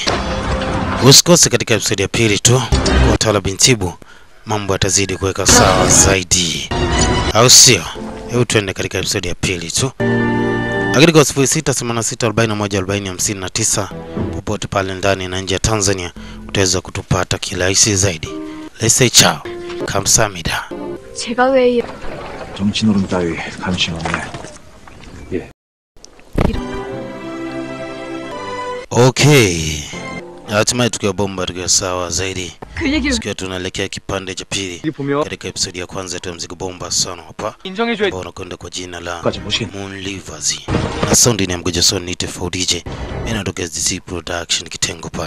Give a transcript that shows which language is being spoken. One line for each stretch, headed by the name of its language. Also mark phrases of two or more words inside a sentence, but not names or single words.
Swahili: Usikose katika episode ya pili tu kwa Tala Bintibu, mambo yatazidi kuweka sawa zaidi. Au sio? Hebu tuende katika episode ya pili tu. Lakini kwa 0686414059 popote pale ndani na nje ya Tanzania utaweza kutupata kirahisi zaidi.
English: Let's say ciao.
Korean: 감사합니다. 제가 왜 정치노름 따위 관심 없네. 예. Okay.
Swahili: Hatimaye tukiwa bomba tukiwa sawa zaidi. Tukiwa tunaelekea kipande cha pili katika episode ya kwanza tu mzigo bomba sana hapa. Ambao unakwenda kwa jina la Moon Livers. Na sound ni ya Mgoja Sony ni DJ. Inatoka SDC Production kitengo pale.